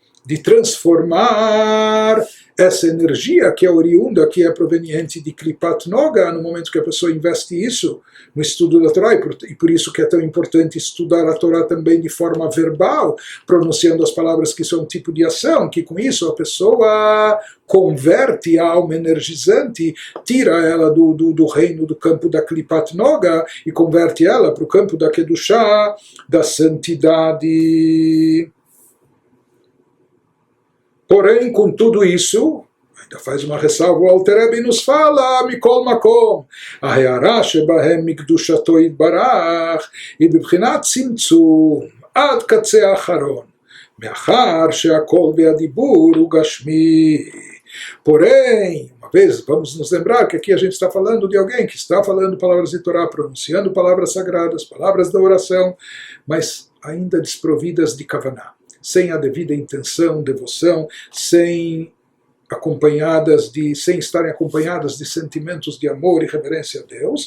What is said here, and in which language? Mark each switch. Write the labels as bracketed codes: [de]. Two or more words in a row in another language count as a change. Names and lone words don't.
[pt] de transformar essa energia que é oriunda, que é proveniente de [he] קליפת נוגה, [pt] no momento que a pessoa investe isso no estudo da Torá, e por isso que é tão importante estudar a Torá também de forma verbal, pronunciando as palavras que são um tipo de ação, que com isso a pessoa converte a alma energizante, tira ela do reino, do campo da [he] קליפת נוגה, [pt] e converte ela para o campo da Kedushá, da santidade. Porém, com tudo isso, ainda faz uma ressalva, o Alter Rebbe nos fala, [he] מכל מקום, ההערה שבהם מקדושתו יתברך, היא בבחינת צמצום, עד קצה האחרון, מאחר שהכל והדיבור הוא גשמי. [pt] Porém, uma vez, vamos nos lembrar que aqui a gente está falando de alguém que está falando palavras de Torá, pronunciando palavras sagradas, palavras da oração, mas ainda desprovidas de Kavaná, sem a devida intenção, devoção, sem estarem acompanhadas de sentimentos de amor e reverência a Deus.